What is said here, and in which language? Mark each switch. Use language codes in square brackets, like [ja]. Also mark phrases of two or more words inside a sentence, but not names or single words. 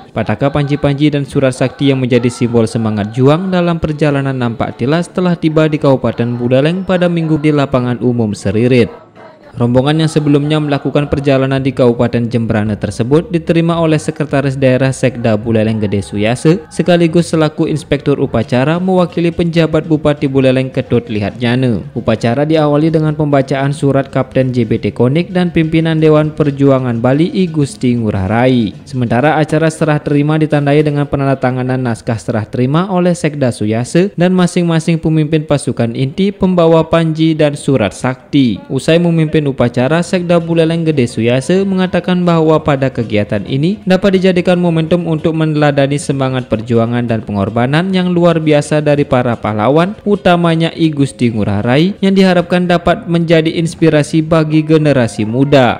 [id] Pataka panji-panji dan surat sakti yang menjadi simbol semangat juang dalam perjalanan nampak tilas telah tiba di Kabupaten Buleleng pada Minggu di lapangan umum Seririt. Rombongan yang sebelumnya melakukan perjalanan di Kabupaten Jembrana tersebut diterima oleh Sekretaris Daerah Sekda Buleleng Gede Suyase sekaligus selaku Inspektur Upacara mewakili penjabat Bupati Buleleng Ketut Lihat Nyane. Upacara diawali dengan pembacaan surat Kapten JBT Konik dan pimpinan Dewan Perjuangan Bali I Gusti Ngurah Rai. Sementara acara serah terima ditandai dengan penandatanganan naskah serah terima oleh Sekda Suyase dan masing-masing pemimpin pasukan inti, pembawa panji dan surat sakti. Usai memimpin upacara, Sekda Buleleng Gede Suyase mengatakan bahwa pada kegiatan ini dapat dijadikan momentum untuk meneladani semangat perjuangan dan pengorbanan yang luar biasa dari para pahlawan, utamanya I Gusti Ngurah Rai, yang diharapkan dapat menjadi inspirasi bagi generasi muda.